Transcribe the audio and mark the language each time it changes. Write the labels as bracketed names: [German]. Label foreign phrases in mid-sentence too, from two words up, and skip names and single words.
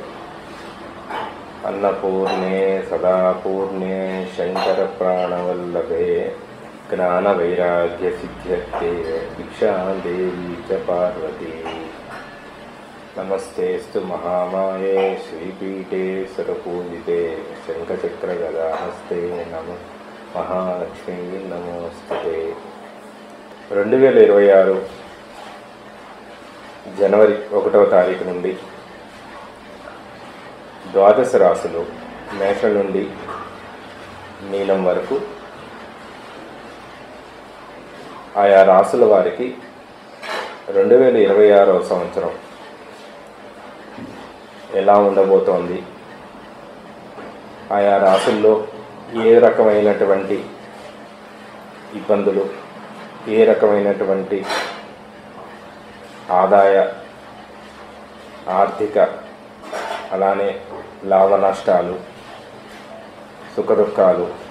[Sanskrit] अन्नपूर्णे सदापूर्णे शङ्करप्राणवल्लभे ज्ञानवैराग्यसिद्ध्यर्थे भिक्षादेवी च पार्वती। नमस्तेस्तु महामाये श्रीपीठे सरपूजिते शंखचक्रगदाहस्ते नमः महालक्ष्मी नमोस्तुते। [Telugu] 2026 జనవరి 1వ తారీఖు నుండి ద్వాదశ రాశులు మేషం నుండి మీనం వరకు ఆయా రాశుల వారికి 2026వ సంవత్సరం ఎలా ఉండబోతోంది, ఆయా రాశుల్లో ఏ రకమైనటువంటి ఇబ్బందులు, ఏ రకమైనటువంటి ఆదాయ ఆర్థిక అలానే లాభ నష్టాలు సుఖదుఖాలు